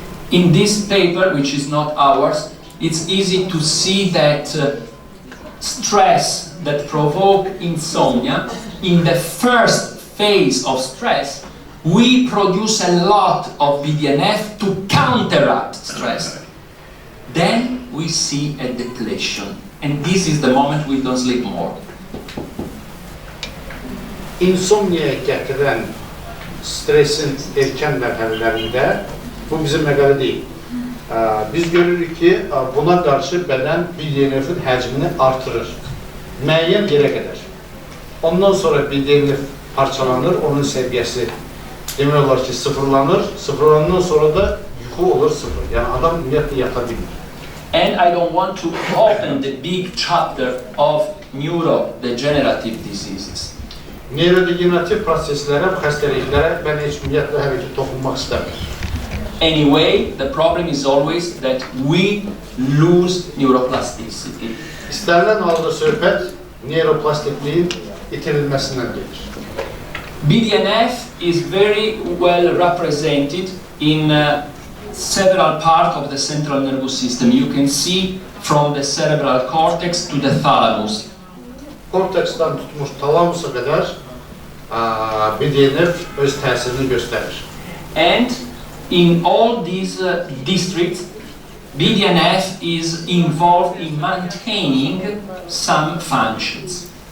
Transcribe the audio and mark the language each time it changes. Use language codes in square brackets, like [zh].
[en] In this paper, which is not ours, it's easy to see that stress that provoke insomnia, in the first phase of stress, we produce a lot of BDNF to counteract stress. Then we see a depletion, and this is the moment we don't sleep more. [az] İnsomniyaya gətirən stresin erkən mərhələlərində, bu bizim məqalə deyil. Biz görürük ki, buna qarşı bədən BDNF-in həcmini artırır. Müəyyən yerə qədər. Ondan sonra BDNF parçalanır, onun səviyyəsi demək olar ki, sıfırlanır. Sıfırlandıqdan sonra da yuxu olur sıfır. Yəni adam ümumiyyətlə yata bilmir. [en] And I don't want to open the big chapter of neurodegenerative diseases. [az] Neyrodegenerativ proseslərə, xəstəliklərə mən heç ümumiyyətlə hələ ki toxunmaq istəmirəm. [en] Anyway, the problem is always that we lose neuroplasticity. [az] İstənilən halda söhbət neuroplastikliyin itirilməsindən gedir. [en] BDNF is very well represented in several parts of the central nervous system. You can see from the cerebral cortex to the thalamus. [az] Korteksdən tutmuş talamusa qədər BDNF öz təsirini göstərir. [en] And in all these districts, BDNF is involved in maintaining some functions.